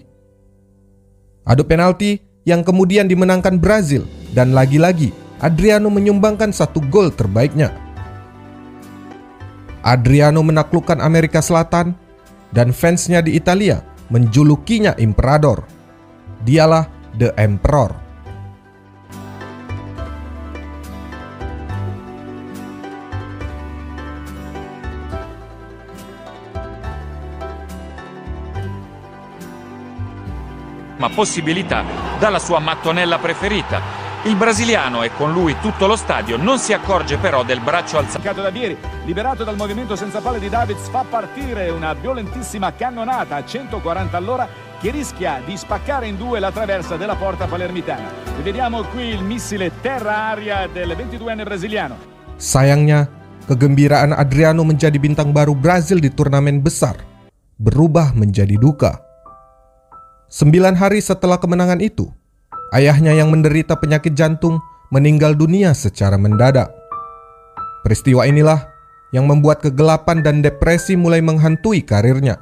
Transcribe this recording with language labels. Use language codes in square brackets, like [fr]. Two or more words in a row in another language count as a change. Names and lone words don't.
[id] Adu penalti yang kemudian dimenangkan Brazil, dan lagi-lagi Adriano menyumbangkan 1 gol terbaiknya. Adriano menaklukkan Amerika Selatan, dan fansnya di Italia menjulukinya Imperador. Dialah [en] The Emperor. [it] Ma possibilità dalla sua mattonella preferita. Il brasiliano e con lui tutto lo stadio non si accorge però del braccio alzato. Da Vieri, liberato dal movimento senza palle di Davids, fa partire una violentissima cannonata a 140 all'ora che rischia di spaccare in due la traversa della porta palermitana. E vediamo qui il missile terra-aria del 22enne brasiliano. [id] Sayangnya, kegembiraan Adriano menjadi bintang baru Brazil di turnamen besar berubah menjadi duka. 9 hari setelah kemenangan itu, ayahnya yang menderita penyakit jantung meninggal dunia secara mendadak. Peristiwa inilah yang membuat kegelapan dan depresi mulai menghantui karirnya.